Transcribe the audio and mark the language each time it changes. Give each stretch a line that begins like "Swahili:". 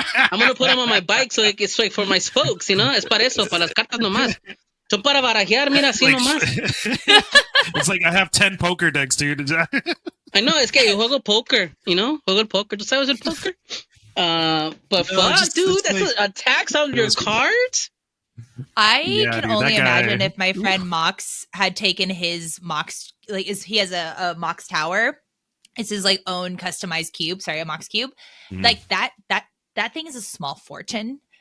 English: I'm going to put them on my bike so it's like for my spokes,
Spanish: Es para eso, para las cartas nomás. Son para barajear, mira, así nomás.
English: It's like I have 10 poker decks, dude. I know,
Spanish: es que yo juego poker, juego el poker. ¿Tú sabes el poker?
English: But fuck, dude, that's like a tax on your cards? I can only imagine if my friend Mox had taken his Mox, like he has a Mox tower. It's his like own customized cube. Sorry, a Mox cube. Like that thing is a small fortune.